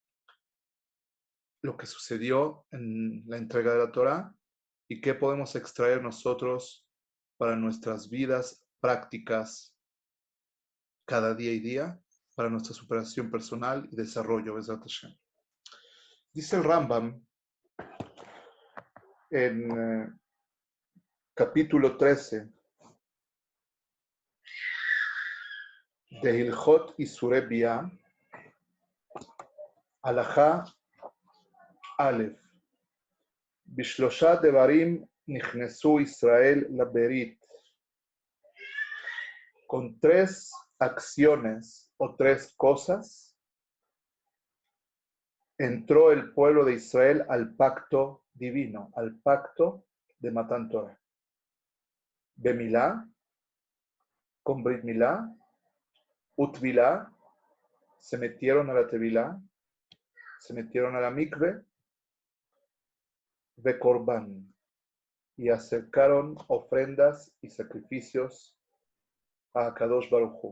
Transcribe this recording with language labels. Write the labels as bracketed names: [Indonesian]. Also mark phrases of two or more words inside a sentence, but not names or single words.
[Spanish] lo que sucedió en la entrega de la Torah y qué podemos extraer nosotros para nuestras vidas prácticas cada día y día, para nuestra superación personal y desarrollo. [Hebrew] בעזרת השם. [Spanish] Dice el Rambam en capítulo 13 de Hilchot Isurei Bia, [Hebrew] הלכה א, בשלושה דברים נכנסו ישראל לברית. [Spanish] Con tres acciones o tres cosas entró el pueblo de Israel al pacto divino, al pacto de [Hebrew] מתן תורה. [Spanish] Bemilá, con [Hebrew] ברית מילה, [Spanish] Utvilá, se metieron a la Tevilá, se metieron a la mikve, Bekorban, y acercaron ofrendas y sacrificios a [Hebrew] קדוש ברוך הוא.